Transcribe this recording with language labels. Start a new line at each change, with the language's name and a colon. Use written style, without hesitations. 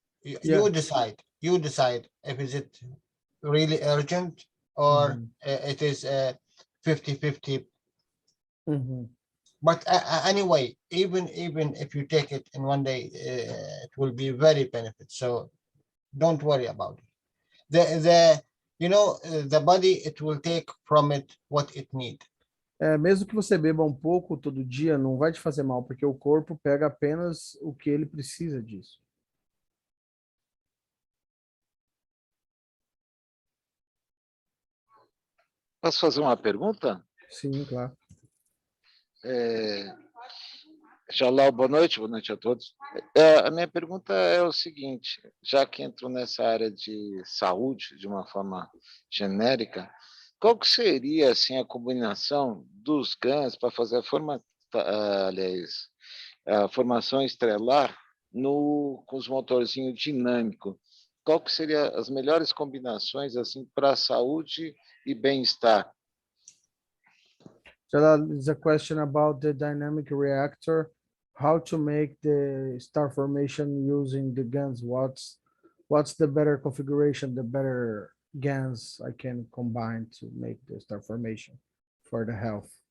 English: You decide if is it really urgent or it is 50-50. But anyway, even if you take it in one day, it will be very benefit. So don't worry about it. The body, it will take from it what it need.
Portuguese: Mesmo que você beba um pouco todo dia, não vai te fazer mal, porque o corpo pega apenas o que ele precisa disso. Posso fazer uma pergunta? Sim, claro. Jalal, boa noite a todos. A minha pergunta é o seguinte, já que entro nessa área de saúde de uma forma genérica, qual que seria assim, a combinação dos GANs para fazer a formação estrelar com os motorzinhos dinâmicos? Qual que seria as melhores combinações assim para saúde e bem-estar?
English: Jalal, is a question about the dynamic reactor, how to make the star formation using the GANs. What's the better configuration, the better GANs I can combine to make the star formation for the health?